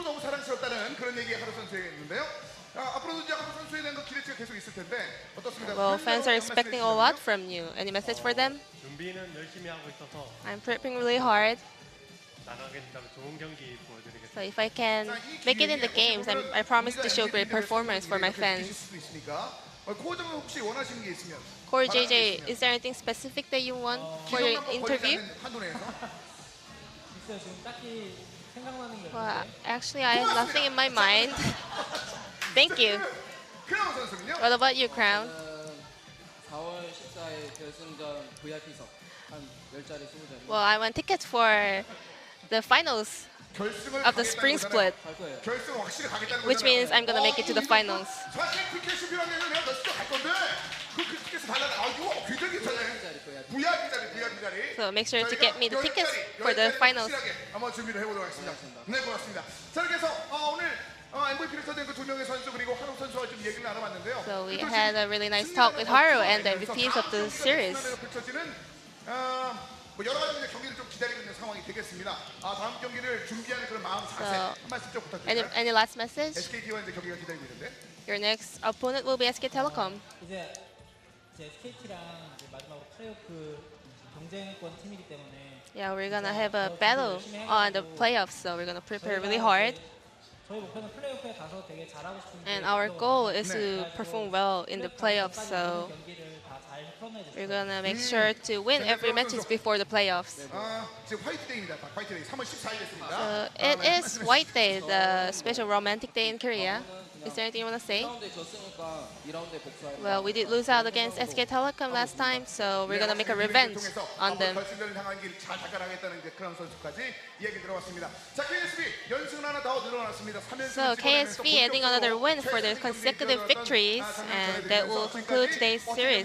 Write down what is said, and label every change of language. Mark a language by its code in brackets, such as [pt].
[ko] 너무 사랑스럽다는 그런 얘기 하루 선수에게 있는데요. 앞으로도 이제 하루 선수에 대한 기대치가 계속 있을 텐데 어떻습니까? [en] Well, fans are expecting a lot from you. Any message for them? [ko] 준비는 열심히 하고 있어서 [en] I'm prepping really hard. [ko] 나가게 된다면 좋은 경기 보여드리겠습니다. [en] So if I can make it in the games, I promise to show great performance for my fans. [ko] 코어장은 혹시 원하시는 게 있으면. [en] Core JJ, is there anything specific that you want for your interview? [ko] 있어요. 지금 딱히 생각나는 게 [en] Well, [ko] 없는데. [en] actually, I have nothing in my mind. Thank you. [ko] 크라운 선수는요? [en] What about you, Crown? [ko] 4월 14일 결승전 VIP석 한 10자리 20자리 [en] Well, I want tickets for the finals [ko] 결승을 [en] of the spring split, [ko] 갈 거예요. 결승 확실히 가겠다는 [en] which means I'm gonna make it to the finals. [ko] 사실 티켓이 필요하면 내가 너 진짜 갈 건데 그 티켓을 달라는 이거 굉장히 괜찮네. VIP 자리. [en] So make sure to get me the tickets for the finals. [ko] 한번 준비를 해보도록 하겠습니다. 네, 고맙습니다. 자, 그래서 오늘 MVP를 찾은 그 두 명의 선수 그리고 하루 선수와 좀 얘기를 나눠봤는데요. [en] So we had a really nice talk with Haru and the MVPs of the series. [ko] 펼쳐지는 뭐 여러 가지 경기를 좀 기다리고 있는 상황이 되겠습니다. 다음 경기를 준비하는 그런 마음 자세 한 말씀 좀 부탁드립니다. [en] Any last message? [ko] SKT와 이제 경기가 기다리고 있는데. [en] Your next opponent will be SK Telecom. [ko] 이제 SKT랑 이제 마지막으로 플레이오프 경쟁권 팀이기 때문에 [en] Yeah, we're gonna have a battle on the playoffs, so we're gonna prepare really hard. [ko] 저희 목표는 플레이오프에 가서 되게 잘하고 싶은데 [en] And our goal is to perform well in the playoffs, so [ko] 경기를 다 잘 풀어내야 [en] we're gonna make sure to win every matches before the playoffs. [ko] 지금 화이트데이입니다. 화이트데이 3월 14일이었습니다. [en] So it is White Day, the special romantic day in Korea. Is there anything you want to say? [ko] 1라운드에 졌으니까 2라운드에 복수하려고 [en] Well, we did lose out against SK Telecom last time, so we're gonna make a revenge on them. [ko] 결승전을 향한 길 잘 닦아나겠다는 이제 크라운 선수까지 이야기 들어봤습니다. 자, KSV 연승 하나 더 늘어났습니다. [en] So KSV adding another win for their consecutive victories, and that will conclude today's series.